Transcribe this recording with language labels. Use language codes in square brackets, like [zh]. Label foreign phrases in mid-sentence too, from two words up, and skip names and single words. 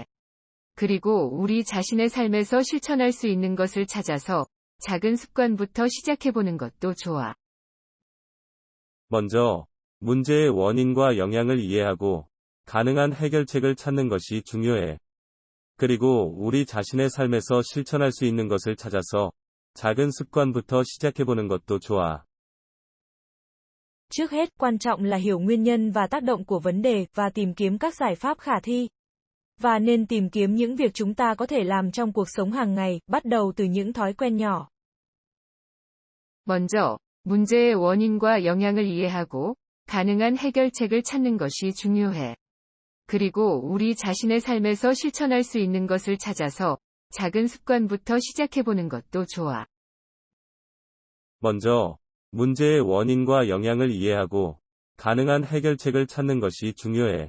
[ko] 그리고 우리 자신의 삶에서 실천할 수 있는 것을 찾아서, 작은 습관부터 시작해보는 것도 좋아. 먼저, 문제의 원인과 영향을 이해하고, 가능한 해결책을 찾는 것이 중요해. 그리고 우리 자신의 삶에서 실천할 수 있는 것을 찾아서, 작은 습관부터 시작해보는 것도 좋아. [vi] Trước hết, quan trọng là hiểu nguyên nhân và tác động của vấn đề và tìm kiếm các giải pháp khả thi. Và nên tìm kiếm những việc chúng ta có thể làm trong cuộc sống hàng ngày, bắt đầu từ những thói quen nhỏ. [ko] 먼저, 문제의 원인과 영향을 이해하고, 가능한 해결책을 찾는 것이 중요해. 그리고 우리 자신의 삶에서 실천할 수 있는 것을 찾아서, 작은 습관부터 시작해보는 것도 좋아. 먼저, 문제의 원인과 영향을 이해하고, 가능한 해결책을 찾는 것이 중요해.